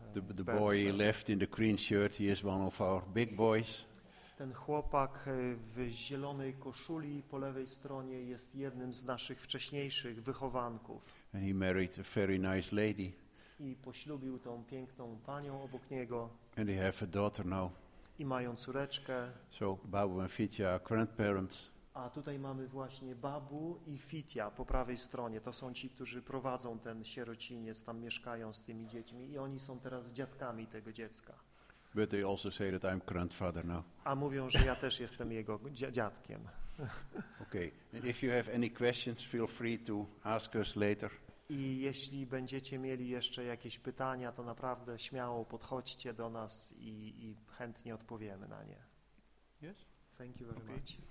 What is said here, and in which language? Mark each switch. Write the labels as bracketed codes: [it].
[en] The boy left in the green shirt, he is one of our big boys. [pl] Ten chłopak w zielonej koszuli po lewej stronie jest jednym z naszych wcześniejszych wychowanków. [en] And he married a very nice lady. [pl] I poślubił tą piękną panią obok niego. [en] And they have a daughter now. [pl] I mają córeczkę. [en] So, Babu and Fitya are grandparents. [pl] A tutaj mamy właśnie Babu i Fitya po prawej stronie. To są ci, którzy prowadzą ten sierociniec, tam mieszkają z tymi dziećmi i oni są teraz dziadkami tego dziecka. [en] But they also say that I'm grandfather now. [pl] A mówią, że ja też jestem jego dziadkiem. [en] Okay. And if you have any questions, feel free to ask us later. [pl] I jeśli będziecie mieli jeszcze jakieś pytania, to naprawdę śmiało podchodźcie do nas i chętnie odpowiemy na nie. [en] Yes. Thank you very much.